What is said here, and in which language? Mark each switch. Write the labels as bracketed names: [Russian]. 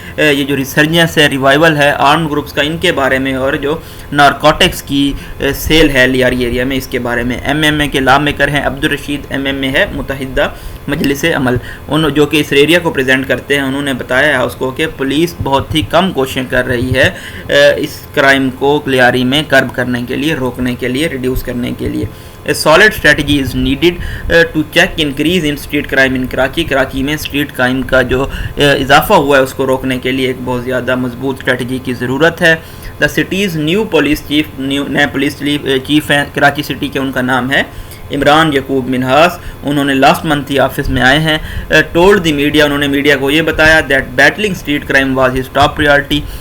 [Urdu] یہ جو ریسرجنس ہے ریوائول ہے آرمڈ گروپس کا ان کے بارے میں, اور جو نارکوٹکس کی سیل ہے لیاری ایریا میں اس کے بارے میں. MMA کے لا میکر ہیں عبدالرشید. MMA ہے متحدہ مجلس عمل, ان جو کہ اس ایریا کو پریزنٹ کرتے ہیں. انہوں نے بتایا ہے اس کو کہ پولیس بہت ہی کم کوششیں کر رہی ہے اس کرائم کو لیاری میں کرب کرنے کے لیے, روکنے کے لیے, ریڈیوس کرنے کے لیے. [English] A solid strategy is needed to check increase in street crime in Karachi. [Urdu] Karachi میں اسٹریٹ کرائم کا جو اضافہ ہوا ہے اس کو روکنے کے لیے ایک بہت زیادہ مضبوط اسٹریٹجی کی ضرورت ہے. [English] the city's new police chief, [Urdu] نئے پولیس چیف ہیں کراچی سٹی کے, ان کا نام ہے عمران یعقوب منہاس. انہوں نے لاسٹ منتھ ہی آفس میں آئے ہیں. [English] told the media, [Urdu] انہوں نے میڈیا کو یہ بتایا [English] That battling street crime was his top priority.